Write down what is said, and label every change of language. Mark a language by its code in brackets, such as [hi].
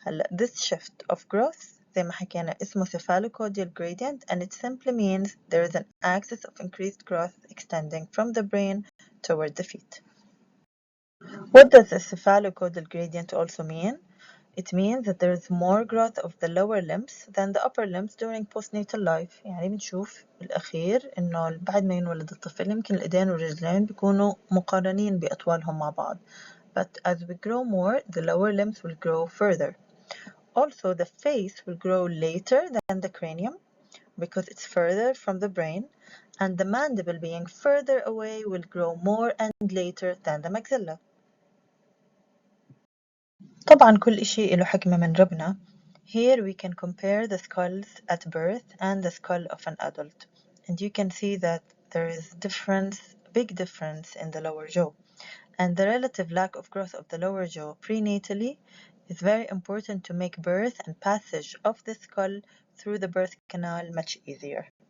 [en] This shift of growth [ar] زي ما حكينا اسمه [en] cephalocaudal gradient, and it simply means there is an axis of increased growth extending from the brain toward the feet. What does the cephalocaudal gradient also mean? It means that there is more growth of the lower limbs than the upper limbs during postnatal life. [ar] يعني بنشوف بالأخير إنه بعد ما ينولد الطفل يمكن الإيدين والرجلين بيكونوا مقارنين بأطوالهم مع بعض. [en] But as we grow more, the lower limbs will grow further. Also, the face will grow later than the cranium because it's further from the brain, and the mandible being further away will grow more and later than the maxilla. [ar] طبعا كل إشي له حكمة من ربنا. [en] Here we can compare the skulls at birth and the skull of an adult, and you can see that there is big difference in the lower jaw, and the relative lack of growth of the lower jaw prenatally It's very important to make birth and passage of the skull through the birth canal much easier.